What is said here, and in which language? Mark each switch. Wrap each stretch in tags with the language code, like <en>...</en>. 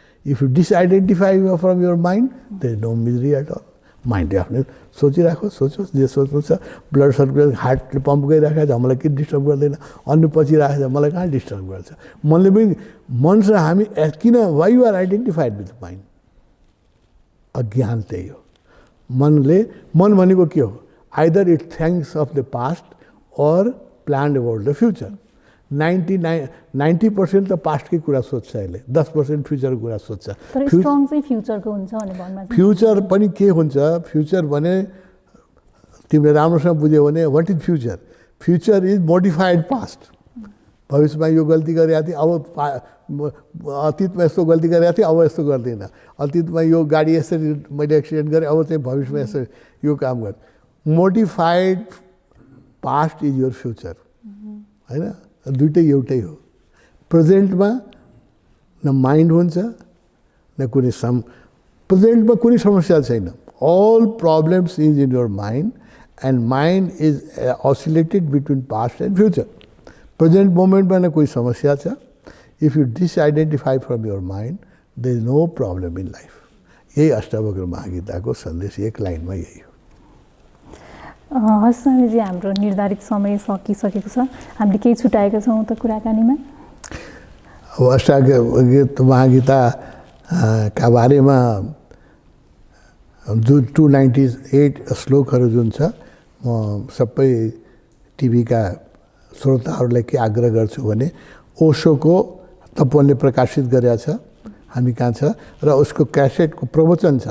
<en>If you disidentify from your mind there is no misery at all.</en> <ne>माइन्डले आफ्नो सोचिराखोस्, सोचोस् जे सोच्नु छ। ब्लड सर्कुलेसन हार्टले पम्प गरिराखेको छ, मलाई किन डिस्टर्ब गर्दैन? अन्न पचिरहेको छ, मलाई कहाँ डिस्टर्ब गर्छ? मनले पनि, मनसँग हामी किन,</ne> <en>Why you are identified with mind?</en> <ne>अज्ञान त्यही हो। मनले, मन भनेको के हो?</ne> <en>Either it thinks of the past or planned about the future.</en> <ne>90% त पास्टकै कुरा सोध्छ अहिले, 10% फ्युचरको कुरा सोध्छ। तर स्ट्रङ चाहिँ फ्युचरको हुन्छ भने भन्न चाहिँ फ्युचर पनि के हुन्छ, फ्युचर भने तिमीले राम्रोसँग बुझ्यौ भने</ne> <en>What is future? Future is modified past.</en> <ne>भविष्यमा यो गल्ती गरेको थिएँ, अब अतीतमा यस्तो गल्ती गरेको थिएँ, अब यस्तो गर्दिनँ। अतीतमा यो गाडी यसरी मैले एक्सिडेन्ट गरेँ, अब चाहिँ भविष्यमा यसरी यो काम गर्।</ne> <en>modified past is your future,</en> <ne>होइन? दुइटै एउटै हो। प्रेजेन्टमा न माइन्ड हुन्छ न कुनै प्रेजेन्टमा कुनै समस्या छैन।</ne> <en>All problems is in your mind and mind is oscillated between past and future.</en> <ne>Present मोमेन्टमा न कोही समस्या छ।</ne> <en>If you disidentify from your mind there is no problem in life.</en> <ne>यही अष्टावक्र महागीताको सन्देश एक लाइनमा यही हो। हस् स्वामीजी, हाम्रो निर्धारित समय सकिसकेको छ। हामीले केही छुट्याएका छौँ त कुराकानीमा? अब अष्टावक्र महागीता का बारेमा जुन 298 श्लोकहरू जुन छ, म सबै टिभीका श्रोताहरूलाई के आग्रह गर्छु भने ओशोको तपोवनले प्रकाशित गरेका छ, हामी कहाँ छ, र उसको क्यासेटको प्रवचन छ।</ne>